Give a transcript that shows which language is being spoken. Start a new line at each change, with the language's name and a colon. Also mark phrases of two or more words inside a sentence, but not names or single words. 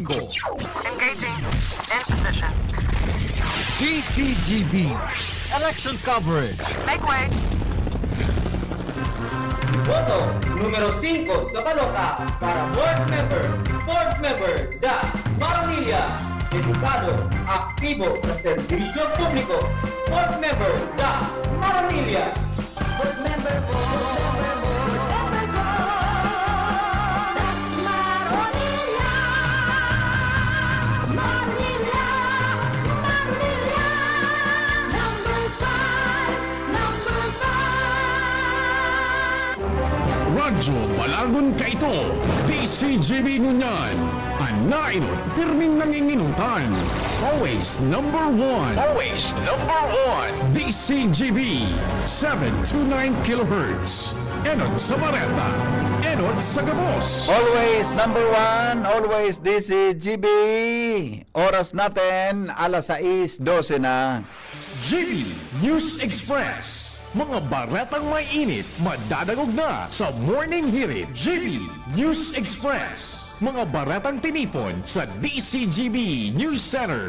English: Engaging. In position. DCGB. Election coverage. Make way.
Bikol: Boto, numero 5 sa balota para
English: Fourth member,
Bikol: Das Maranilla. Edukado, aktibo sa serbisyo publiko.
English: Fourth member, Das Maranilla. Fourth member ko, Das Maranilla. Maranilla, Maranilla. Number 5, number 5.
Bikol: Radyo Balagon Kaito, DCGB Nunyan, Anainot, Pirming Nanginginutan,
English: always number 1. Always number 1. DCGB, 729 kHz.
Bikol: Enot sa Bareta, Enot sa Gabos.
English: Always number 1, always DCGB.
Filipino: Oras natin, alas 6:12 na.
English: GB News Express.
Bikol: Mga baretang may init, madadagog na sa Morning Hirit.
English: GB News Express.
Bikol: Mga baretang tinipon sa DCGB News Center.